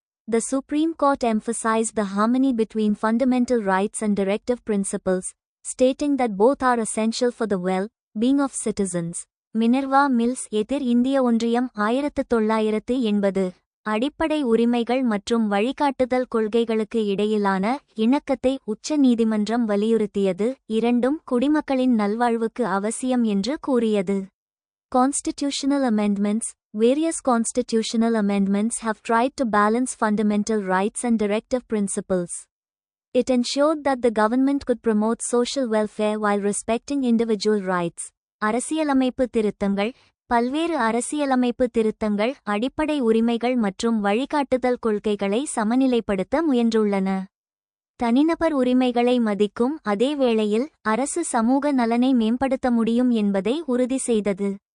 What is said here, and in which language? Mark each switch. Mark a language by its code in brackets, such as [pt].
[en] The Supreme Court emphasized the harmony between fundamental rights and directive principles, stating that both are essential for the well-being of citizens. [ta] Minerva mills எதிர் இந்திய ஒன்றியம் 1980. அடிப்படை உரிமைகள் மற்றும் வழிகாட்டுதல் கொள்கைகளுக்கு இடையிலான இணக்கத்தை உச்ச நீதிமன்றம் வலியுறுத்தியது, இரண்டும் குடிமக்களின் நல்வாழ்வுக்கு அவசியம் என்று கூறியது. [en] Constitutional amendments. Various constitutional amendments have tried to balance fundamental rights and directive principles. It ensured that the government could promote social welfare while respecting individual rights. [ta] அரசியலமைப்பு திருத்தங்கள். பல்வேறு அரசியலமைப்பு திருத்தங்கள் அடிப்படை உரிமைகள் மற்றும் வழிகாட்டுதல் கொள்கைகளை சமநிலைப்படுத்த முயன்றுள்ளன. தனிநபர் உரிமைகளை மதிக்கும் அதே வேளையில் அரசு சமூக நலனை மேம்படுத்த முடியும் என்பதை உறுதி செய்தது.